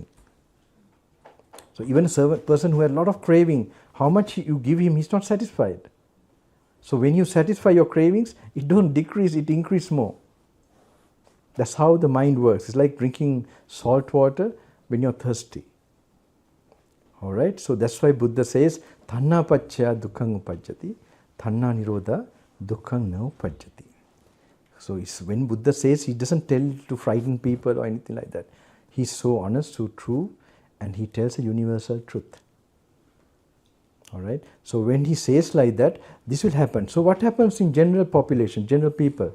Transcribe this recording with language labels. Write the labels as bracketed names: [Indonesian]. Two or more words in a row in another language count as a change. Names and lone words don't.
[English] So even a person who has a lot of craving, how much you give him, he's not satisfied. So when you satisfy your cravings, it don't decrease, it increases more. That's how the mind works. It's like drinking salt water when you're thirsty. All right. So that's why Buddha says, [Pali] "Tanha paccaya dukkhaṃ upajjati, tanha nirodha dukkhaṃ na upajjati." [English] So when Buddha says, he doesn't tell to frighten people or anything like that. He's so honest, so true, and he tells a universal truth. All right. So when he says like that, this will happen. So what happens in general population, general people?